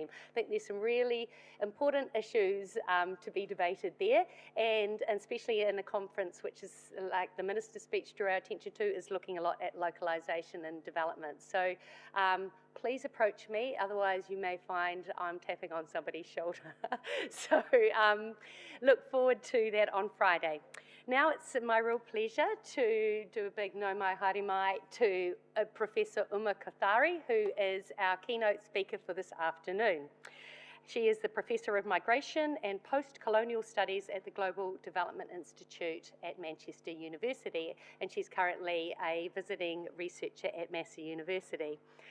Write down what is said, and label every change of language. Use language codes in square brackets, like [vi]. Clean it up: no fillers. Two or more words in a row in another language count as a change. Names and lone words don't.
[en] I think there's some really important issues to be debated there, and especially in a conference which is like the minister's speech drew our attention to, is looking a lot at localisation and development. So please approach me, otherwise you may find I'm tapping on somebody's shoulder. So look forward to that on Friday. Now it's my real pleasure to do a big [mi] no mai haere mai [en] to Professor Uma Kothari, who is our keynote speaker for this afternoon. She is the Professor of Migration and Post-Colonial Studies at the Global Development Institute at Manchester University, and she's currently a visiting researcher at Massey University.